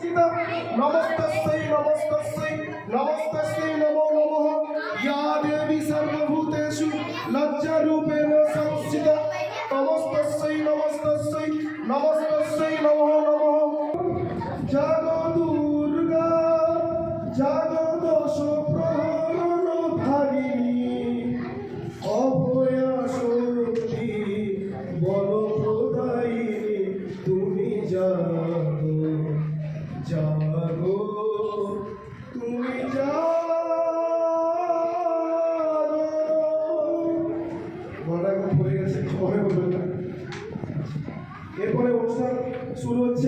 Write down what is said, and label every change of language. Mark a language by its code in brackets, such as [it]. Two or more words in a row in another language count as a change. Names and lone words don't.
[sa] संस्थिता नमस्तस्यै नमस्तस्यै नमस्तस्यै नमो नमः या देवी सर्वभूतेषु लज्जारूपेण संस्थिता नमस्तस्यै नमस्तस्यै नमस्तस्यै नमो नमः [bn] জাগো দুর্গা জাগো দশ প্রহরণ ধারিণী অভয়া শক্তি बलप्रदायिनी তুমি জাগো জাগো তুমি জাগো গলা পড়ে গেছে ক্ষমা করবেন। এরপরে অনুষ্ঠান শুরু হচ্ছে।